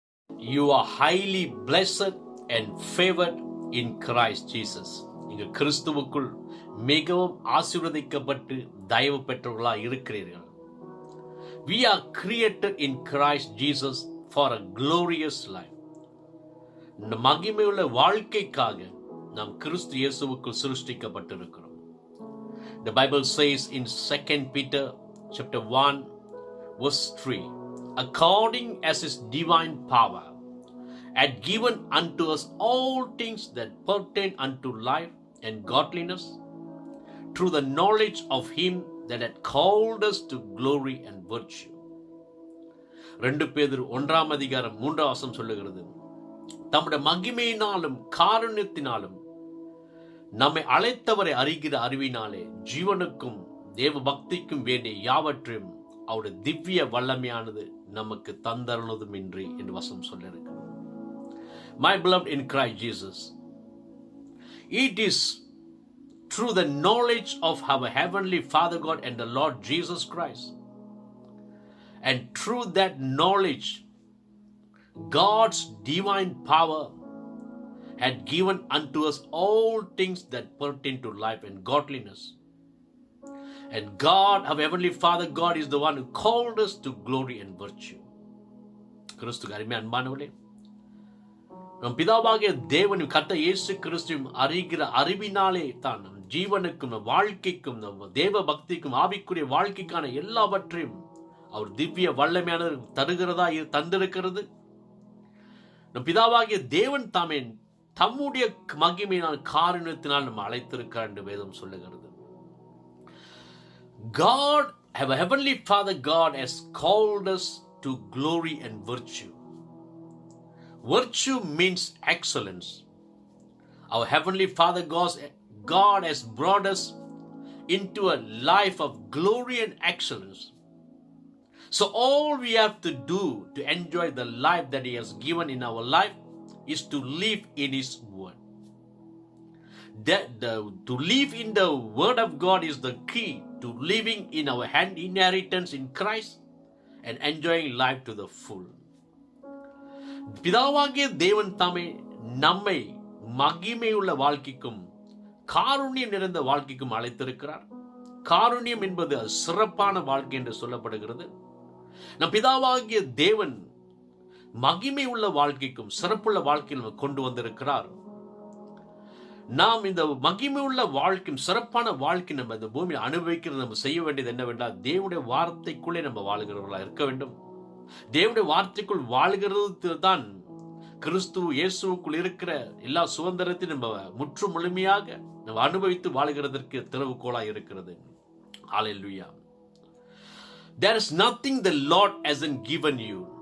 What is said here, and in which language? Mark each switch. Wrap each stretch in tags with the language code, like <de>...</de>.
<en>You are highly blessed and favored in Christ Jesus.</en> <ta>நீங்கள் கிறிஸ்துவுக்குள் மிகவும் ஆசீர்வதிக்கப்பட்டு தயவு பெற்றவர்களாக இருக்கிறீர்கள்.</ta> <en>We are created in Christ Jesus for a glorious life.</en> <ta>இந்த மகிமையுள்ள வாழ்க்கைக்காக நாம் கிறிஸ்து இயேசுவுக்குள் சிருஷ்டிக்கப்பட்டிருக்கிறோம்.</ta> <en>The Bible says in 2 Peter chapter 1 verse 3, according as his divine power had given unto us all things that pertain unto life and godliness, through the knowledge of him that had called us to glory and virtue.</en> <ta>2 பேதுரு 1 அதிகாரம் 3 வசனம் சொல்லுகிறது, தம்முடைய மகிமையினாலும் காருண்யத்தினாலும் நம்மை அழைத்தவரை அறிகிற அறிவினாலே ஜீவனுக்கும் தேவ பக்திக்கும் வேண்டிய யாவற்றையும் அவருடைய திவ்ய வல்லமையானது நமக்கு தந்தருளதுமின்றி என்று வசனம் சொல்லியிருக்கிறது.</ta> <en>My beloved in Christ Jesus, it is through the knowledge of our heavenly Father God and the Lord Jesus Christ, and through that knowledge God's divine power had given unto us all things that pertain to life and godliness. And God, our heavenly Father God, is the one who called us to glory and virtue.</en> <ta>கிறிஸ்துவுக்கு அருமையான அன்பானவர்களே, நம் பிதாவாகிய தேவன் கர்த்தர் இயேசு கிறிஸ்துவின் அறிகிற அறிவினாலே தான் நம் ஜீவனுக்கும் நம் வாழ்க்கைக்கும் நம் தேவ பக்திக்கும் ஆவிக்குரிய வாழ்க்கைக்கான எல்லாவற்றையும் அவர் திவ்ய வல்லமையான தந்திருக்கிறது. நம் பிதாவாகிய தேவன் தாமே தம்முடைய மகிமையினால் காருண்யத்தினால் நம்ம அழைத்திருக்கிறார் என்று வேதம் சொல்லுகிறது.</ta> <en>God, our heavenly Father God, has called us to glory and virtue. Virtue means excellence. Our heavenly Father God has brought us into a life of glory and excellence. So all we have to do to enjoy the life that he has given in our life is to live in his word. To live in the word of God is the key to living in our inheritance in Christ and enjoying life to the full.</en> <ta>பிதாவாகிய தேவன் தாமே நம்மை மகிமையுள்ள வாழ்க்கைக்கும் காருண்யம் நிறைந்த வாழ்க்கைக்கும் அழைத்திருக்கிறார். காருண்யம் என்பது சிறப்பான வாழ்க்கை என்று சொல்லப்படுகிறது. நம் பிதாவாகிய தேவன் மகிமை உள்ள வாழ்க்கைக்கும் சிறப்புள்ள வாழ்க்கையில் கொண்டு வந்திருக்கிறார். நாம் இந்த மகிமை உள்ள வாழ்க்கையும் சிறப்பான வாழ்க்கை நம்ம இந்த பூமியில் அனுபவிக்கிறது நம்ம செய்ய வேண்டியது என்னவென்றால், தேவனுடைய வார்த்தைக்குள்ளே நம்ம வாழ்கிறவர்களாக இருக்க வேண்டும். தேவனுடைய வார்த்தைக்குள் வாழ்கிறது தான் கிறிஸ்து இயேசுவுக்குள் இருக்கிற எல்லா சுதந்திரத்தையும் நம்ம முற்று முழுமையாக நம்ம அனுபவித்து வாழ்கிறதற்கு திறவுகோலாக இருக்கிறது. ஹல்லேலூயா.</ta> <en>There is nothing the Lord hasn't given you.</en>